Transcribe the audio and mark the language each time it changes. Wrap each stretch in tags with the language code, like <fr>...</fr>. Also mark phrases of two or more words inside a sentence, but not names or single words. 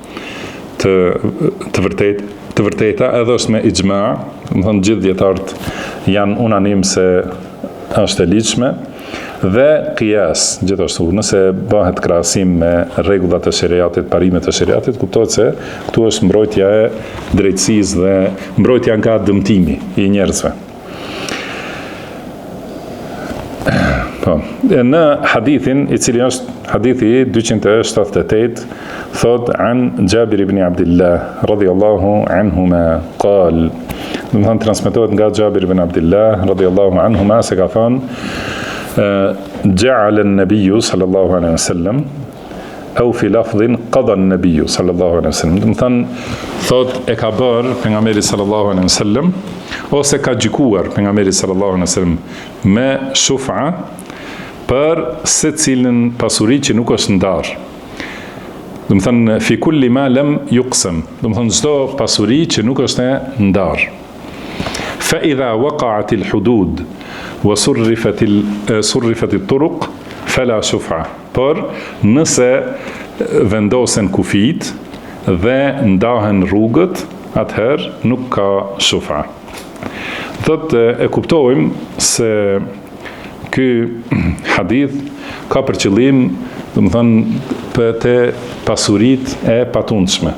<sq>të vërteta, edhe është me ixma, domethënë gjithë dietarët janë unanim se është e ligjshme, dhe qiyas, gjithashtu, nëse bëhet krahasim me rregullat e shariatit, parimet e shariatit, kuptohet se këtu është mbrojtja e drejtësisë dhe mbrojtja nga dëmtimi i njerëzve. Po, në hadithin, i cili është hadithi 278, thot</sq> <ar>عن جابر بن عبد الله رضي الله عنهما قال,</ar> <sq>domethënë transmetohet nga Jabir ibn Abdullah</sq> <ar>رضي الله عنهما</ar> <sq>se ka thënë</sq> <ar>جعل النبي صلى الله عليه وسلم أو في لفظ قضى النبي صلى الله عليه وسلم.</ar> <sq>Domethënë thot e ka bërë pejgamberi</sq> <ar>صلى الله عليه وسلم</ar> <sq>ose ka gjykuar pejgamberi</sq> <ar>صلى الله عليه وسلم</ar> <sq>me shufa për secilën pasuri që nuk është ndarë. Domethënë</sq> <ar>في كل ما لم يقسم,</ar> <sq>domethënë çdo pasuri që nuk është e ndarë.</sq> <ar>فإذا وقعت الحدود وصرفت الطرق فلا شفعة.</ar> <sq>Por nëse vendosen kufit dhe ndahen rrugët, atëherë nuk ka shufa. Thotë e kuptojmë se ky hadith ka për qëllim, domethënë për të pasuritë e patundshme.</sq>